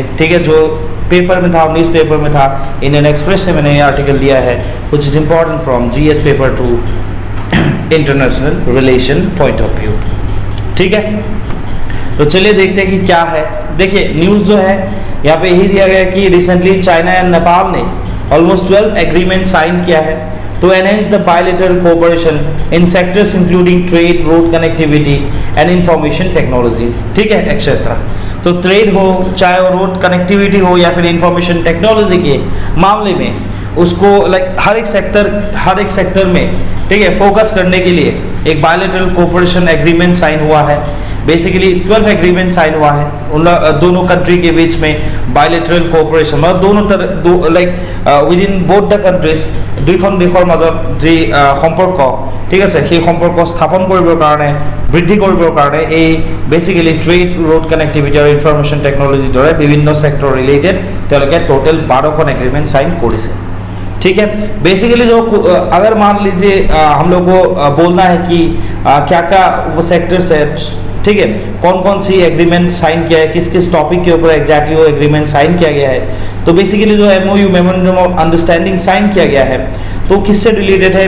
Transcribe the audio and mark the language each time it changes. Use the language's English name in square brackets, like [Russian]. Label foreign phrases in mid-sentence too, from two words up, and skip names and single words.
[Hindi] ठीक है, जो पेपर में था, [English] news paper [Hindi] में था, इंडियन एक्सप्रेस से मैंने ये आर्टिकल लिया है [English] which is important from GS paper to international relation point of view. [Hindi] ठीक है, तो चलिए देखते हैं कि क्या है. देखिए न्यूज़ जो है यहाँ पे यही दिया गया कि [English] recently China and Nepal [Hindi] ने ऑलमोस्ट 12 [English] agreement sign [Hindi] किया है [English] to enhance the bilateral cooperation in sectors including trade, road connectivity and information technology. [Hindi] ठीक है, एक्सेट्रा. तो ट्रेड हो, चाहे वो [English] road connectivity [Hindi] हो या फिर [English] information technology [Hindi] के मामले में उसको हर एक सेक्टर में ठीक है फोकस करने के लिए एक [English] bilateral cooperation agreement sign [Hindi] हुआ है. बेसिकली 12 एग्रीमेंट साइन हुआ है उन दोनों कंट्री के बीच में [English] bilateral cooperation [Hindi] मतलब दोनों तरह [English] with in both the countries [Assamese] দুইখন দেশৰ মাজত যি সম্পৰ্ক ঠিক আছে সেই সম্পৰ্ক স্থাপন কৰিবৰ কাৰণে বৃদ্ধি কৰিবৰ কাৰণে এই বেসিক্যালি [Hindi] ট্ৰেড [English] road connectivity [Hindi] और [English] information technology [Hindi] दरे विभिन्न सेक्टर रिलेटेड [Assamese] তেওঁলোকে টোটাল 12খন [English] agreement sign [Assamese] কৰিছে. [Hindi] ठीक है, बेसिकली जो अगर मान लीजिए हम लोग को बोलना है कि क्या क्या वो सेक्टर्स है, ठीक है, कौन कौन सी एग्रीमेंट साइन किया है, किस किस टॉपिक के ऊपर एग्जैक्टली वो एग्रीमेंट साइन किया गया है. तो बेसिकली जो MOU [English] memorandum of understanding [Hindi] साइन किया गया है तो किससे रिलेटेड है.